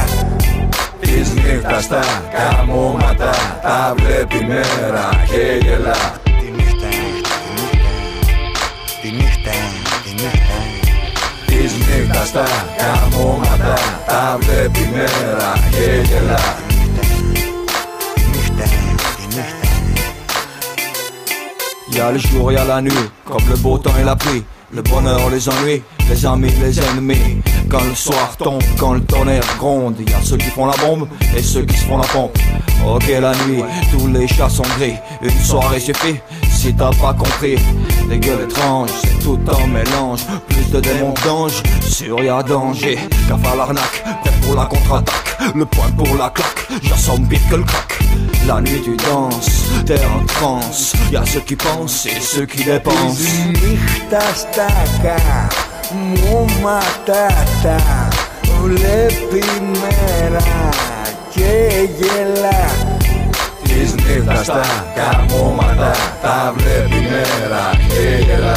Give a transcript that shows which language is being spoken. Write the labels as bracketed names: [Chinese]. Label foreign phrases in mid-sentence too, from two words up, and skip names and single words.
[Greek] Της νύχτας τα καμώματα τα βλέπει μέρα και γελά. Τη νύχτα, τη νύχτα, τη νύχτα. Της νύχτας τα καμώματα τα βλέπει μέρα και γελά. Τη νύχτα, τη νύχτα. [French] Y'a le jour, y'a la nuit, comme le beau temps et la pluie. Le bonheur, les ennuis, les amis, les ennemis. Quand le soir tombe, quand le tonnerre gronde, y'a ceux qui font la bombe et ceux qui se font la pompe. Ok la nuit, tous les chats sont gris. Une soirée suffit, si t'as pas compris. Des gueules étranges, c'est tout en mélange. Plus de démons que d'anges, sûr y'a danger. Gaffe à l'arnaque, prêt pour la contre-attaque. Le point pour la claque, j'assomme vite que le crack. La nuit tu danses, t'es en transe. Y'a ceux qui pensent et ceux qui dépensent. [Greek] Της νύχτας τα καμώματα τα βλέπει μέρα και γελά. Της νύχτας τα καμώματα τα βλέπει μέρα και γελά.